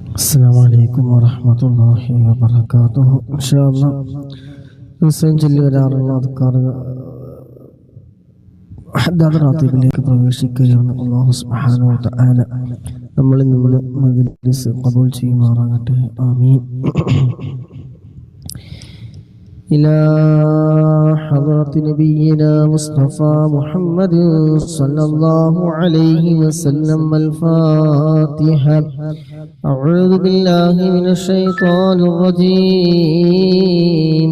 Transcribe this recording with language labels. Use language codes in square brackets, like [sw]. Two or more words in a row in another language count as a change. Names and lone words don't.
[ar] السلام عليكم ورحمة الله وبركاته. إن شاء الله [ml] റാത്തീബിലേക്ക് പ്രവേശിക്കുകയാണ്. അല്ലാഹു [ar] سبحانه وتعالى [ml] നമ്മളിൽ നിന്ന് മജ്ലിസ് ഖബൂൽ ചെയ്യുമാറാകട്ടെ. ആമീൻ. [ar] إلى حضرة نبينا مصطفى محمد صلى الله عليه وسلم الفاتحة. أعوذ بالله من الشيطان الرجيم.